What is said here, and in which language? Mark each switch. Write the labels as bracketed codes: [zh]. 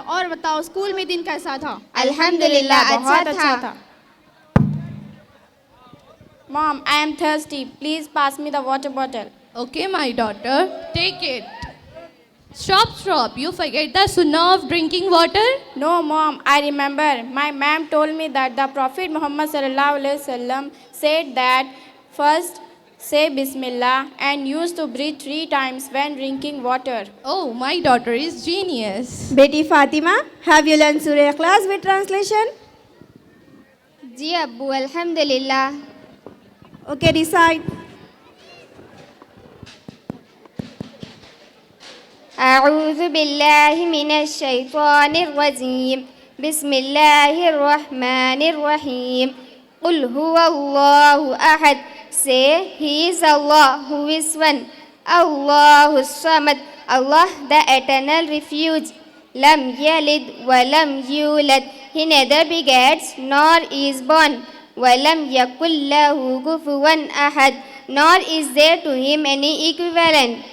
[hi] और बताओ, स्कूल में दिन कैसा था? अल्हम्दुलिल्लाह, बहुत अच्छा था। [en] Mom, I am thirsty. Please pass me the water bottle. Okay, my daughter, take it. Stop. You forget the sunnah of drinking water? No, Mom, I remember. My ma'am told me that the Prophet Muhammad [ar] sallallahu alaihi wasallam [en] said that first say Bismillah and used to breathe 3 times when drinking water. Oh, my daughter is genius. Beti Fatima, have you learned Surah Ikhlas with translation? [hi] जी अब्बू, अल्हम्दुलिल्लाह। [en] Okay, decide. [ar] أعوذ بالله من الشيطان الرجيم بسم الله الرحمن الرحيم قل هو الله أحد. [en] Say, He is Allah who is one. [ar] Allahu Samad, [en] Allah the eternal refuge. [ar] Lam yalid wa lam yulad, [en] He neither begets nor is born. [ar] Walam yakul lahu kufuwan ahad, [en] nor is there to him any equivalent.